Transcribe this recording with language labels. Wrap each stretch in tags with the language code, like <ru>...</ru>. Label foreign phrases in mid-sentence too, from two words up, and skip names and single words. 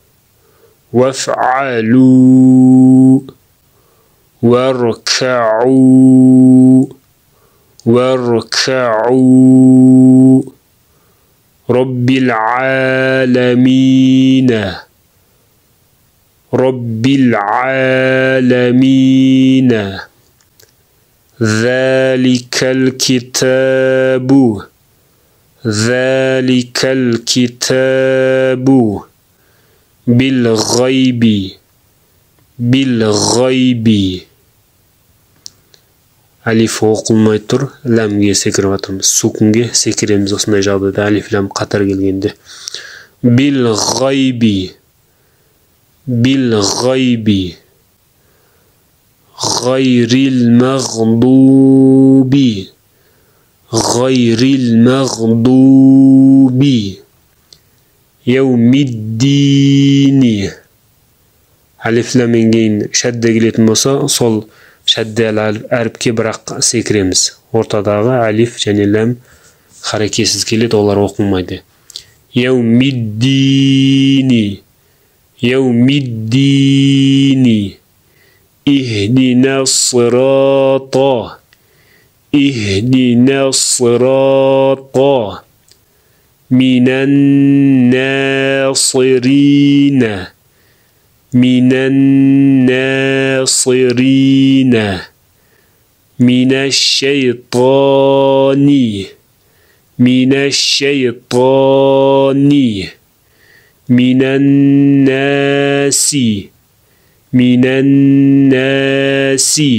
<ar>وافعلوا واركعوا واركعوا رب العالمين رب العالمين ذلك الكتاب ذلك الكتاب بالغيب بالغيب.</ar> <kk>Алиф оқылмай тұр, ләмге секіріп атырмыз. Сукунге секіреміз осындай жағдайда алиф ләм қатар келгенде.</kk> <ar>بالغيب بالغيب, غير المغضوب غير المغضوب, يوم الدين.</ar> <kk>Алиф ләммен кейін шәдде келетін болса, сол шәддәл әріпке бірақ секіреміз. Ортадағы алиф және ләм харекетсіз келеді, олар оқылмайды.</kk> <ar>يوم الدين يوم الدين, اهدنا الصراط اهدنا الصراط من الناصرين, من الناصرين من الشيطان من الشيطان من الناس من الناس</ar>